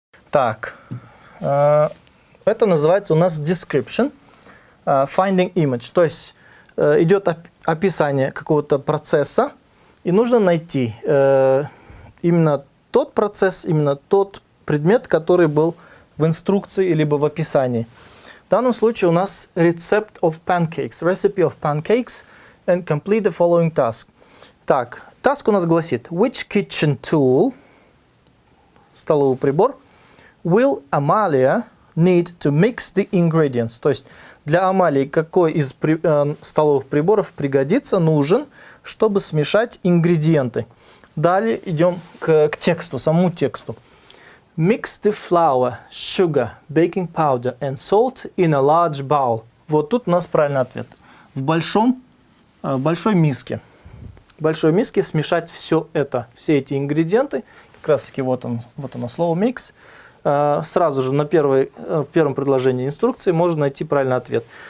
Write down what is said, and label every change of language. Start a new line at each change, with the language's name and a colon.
Russian: Так, это называется у нас
English: description, finding image.
Russian: То есть идет описание какого-то процесса, и нужно найти именно тот процесс, именно тот предмет, который был в инструкции либо в описании. В данном случае у нас
English: recipe of pancakes, and complete the following task.
Russian: Так, task у нас гласит,
English: which kitchen tool,
Russian: столовый прибор,
English: will Amalia need to mix the ingredients?
Russian: То есть для Амалии какой из столовых приборов пригодится, нужен, чтобы смешать ингредиенты. Далее идем к тексту, самому тексту.
English: Mix the flour, sugar, baking powder and salt in a large bowl.
Russian: Вот тут у нас правильный ответ. В большой миске. В большой миске смешать все эти ингредиенты. Как раз таки вот оно слово mix. Сразу же в первом предложении инструкции можно найти правильный ответ.